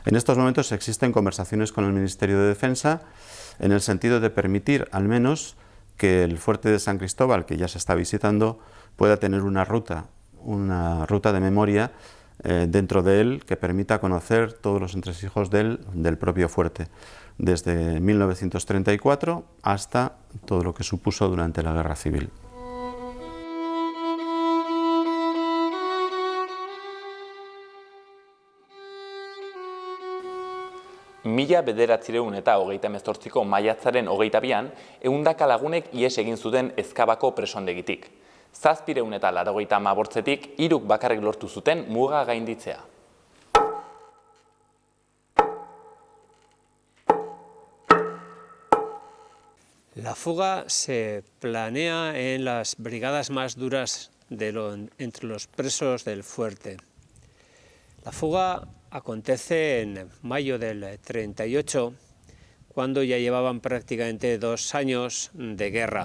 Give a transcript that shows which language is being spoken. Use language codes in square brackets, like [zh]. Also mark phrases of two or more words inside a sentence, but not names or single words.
[es] En estos momentos existen conversaciones con el Ministerio de Defensa en el sentido de permitir al menos que el fuerte de San Cristóbal, que ya se está visitando, pueda tener una ruta de memoria dentro de él que permita conocer todos los entresijos del propio fuerte, desde 1934 hasta todo lo que supuso durante la Guerra Civil. [eu] Mila 1928ko maiatzaren 22an, 100 lagunek ihes egin zuten Ezkabako presondegitik. 788etik 3 bakarrik lortu zuten muga gainditzea. [es] La fuga se planea en las brigadas más duras entre los presos del fuerte. La fuga acontece en mayo del 38, cuando ya llevaban prácticamente 2 años de guerra.